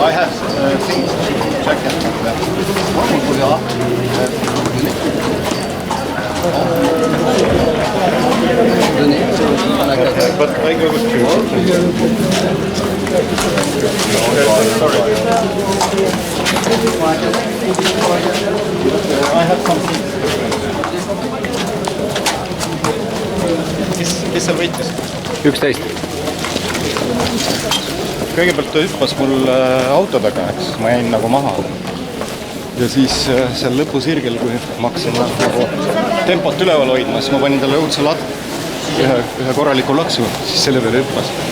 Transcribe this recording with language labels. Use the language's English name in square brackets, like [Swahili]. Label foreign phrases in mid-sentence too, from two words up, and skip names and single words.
[English] I have things to check but I go with you. Sorry. I have some things. [Estonian] Kes seal võitis? 11. Kõigepealt ta hüppas mul auto taga, eks, ma jäin nagu maha. Ja siis seal lõpusirgel, kui ma hakkasin nagu tempot üleval hoidma, siis ma panin talle õudse ühe korraliku laksu, siis selle peale hüppas.